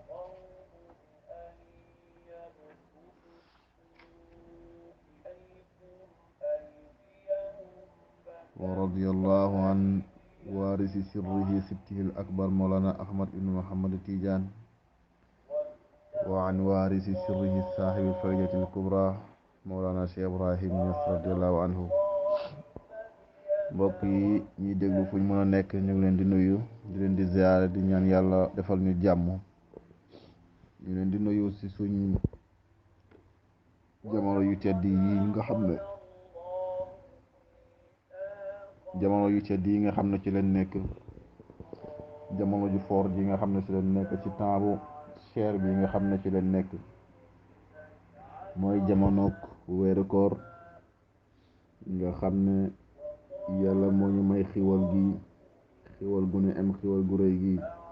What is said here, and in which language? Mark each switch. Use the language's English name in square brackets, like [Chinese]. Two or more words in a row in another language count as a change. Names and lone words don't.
[Arabic] ورضي الله عن وارث سره سبته الأكبر مولانا أحمد بن محمد التيجان، وعن وارث سره صاحب الفائدة الكبرى مولانا شيخ إبراهيم نياس رضي الله عنه. [Wolof] mbokk yi ñuy déglu fu ñu mën a nekk ñu ngi leen di nuyu, di leen di ziyaare, di ñaan yàlla defal ñu jàmm. ñu leen di nuyu ci suñ jamono yu tedd yi nga xam ne ci leen nekk, jamono ju foor ji nga xam ne ci leen nekk, ci temps bu cher bi nga xam ne ci leen nekk, mooy jamonook weeru koor nga xam ne yàlla moo ñu may xiwal gi, xiwal gu ne am xiwal gu rëy gi.